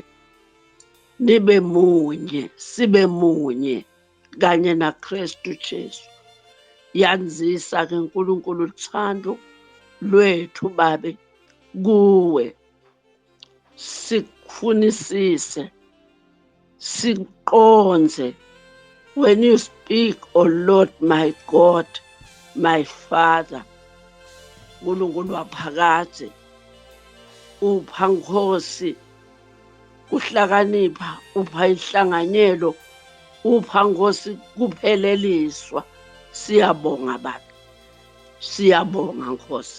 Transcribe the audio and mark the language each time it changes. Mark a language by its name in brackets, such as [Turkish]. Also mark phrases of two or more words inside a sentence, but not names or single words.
[Swati] Nibe munye, sibe munye kanye naKristu Jesu. Yanzisa ke uNkulunkulu uthando lwethu Babe kuwe. Sikufunisise, siqonze. [English] When you speak, oh Lord my God, my Father, [Swati] uNkulunkulu waphakade, upha Nkosi kuhlakanipha, upha inhlanganyelo, upha Nkosi kupheleliswa. Siyabonga Baba. Siyabonga Nkosi.